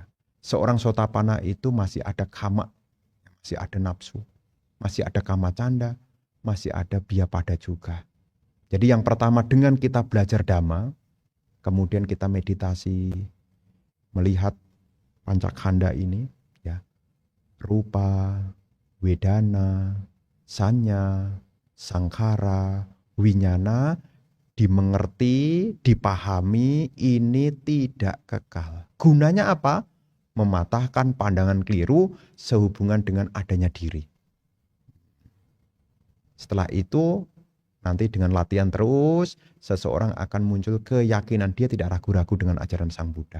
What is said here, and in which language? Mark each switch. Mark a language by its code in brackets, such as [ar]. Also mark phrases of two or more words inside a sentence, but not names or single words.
[id] Seorang sotapana itu masih ada kama, masih ada nafsu, masih ada [pi] kama canda, [id] masih ada biapada juga. Jadi yang pertama dengan kita belajar dhamma, kemudian kita meditasi, melihat pancakkhanda ini, ya, [pi] rupa, wedana, sanya, sangkara, winyana, [id] dimengerti, dipahami, ini tidak kekal. Gunanya apa? Mematahkan pandangan keliru sehubungan dengan adanya diri. Setelah itu, nanti dengan latihan terus, seseorang akan muncul keyakinan dia tidak ragu-ragu dengan ajaran Sang Buddha.